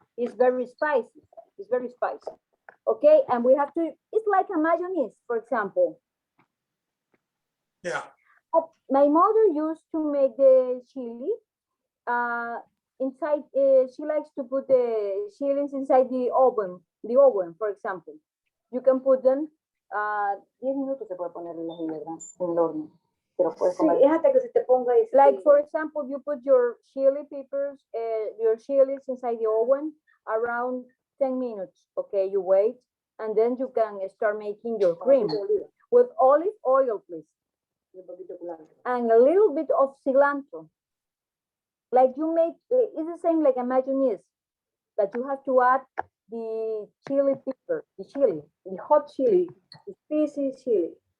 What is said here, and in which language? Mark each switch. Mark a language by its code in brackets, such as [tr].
[en] It's very spicy. It's very spicy. Okay, and we have to. It's like a mayonnaise, for example. Yeah. My mother used to make the chili. Inside, she likes to put the chilies inside the oven. The oven, for example. You can put them. [es] 10 minutos se puede poner en el horno. Pero puedes comer. Sí, es hasta que se te ponga. [en] Like, for example, you put your chili peppers, your chilies inside the oven around 10 minutes. Okay, you wait, and then you can start making your cream with olive oil, please. And a little bit of cilantro. Like you make, it's the same like a mayonnaise, but you have to add the chili pepper, the hot chili, the spicy chili.